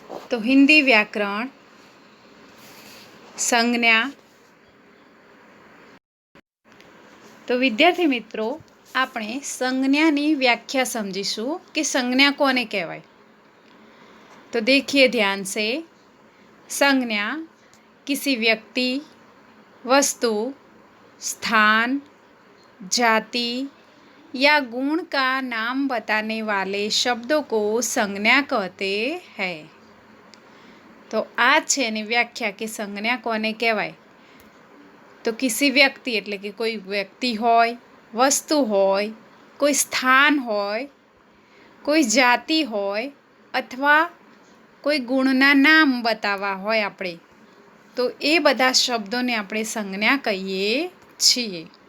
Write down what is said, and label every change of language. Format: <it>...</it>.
<gu>તો હિન્દી વ્યાકરણ સંજ્ઞા. તો વિદ્યાર્થી મિત્રો, આપણે સંજ્ઞાની વ્યાખ્યા સમજીશું કે સંજ્ઞા કોને કહેવાય.</gu> <hi>तो देखिए ध्यान से. संज्ञा किसी व्यक्ति, वस्तु, स्थान, जाति या गुण का नाम बताने वाले शब्दों को संज्ञा कहते हैं.</hi> <gu>तो આ છે એની વ્યાખ્યા કે સંજ્ઞા કોને કહેવાય. તો કિસી વ્યક્તિ એટલે કે કોઈ વ્યક્તિ હોય, વસ્તુ હોય, કોઈ સ્થાન હોય, કોઈ જાતિ હોય અથવા કોઈ ગુણના નામ બતાવવા હોય આપણે, તો એ બધા શબ્દોને આપણે સંજ્ઞા કહીએ છીએ.</gu>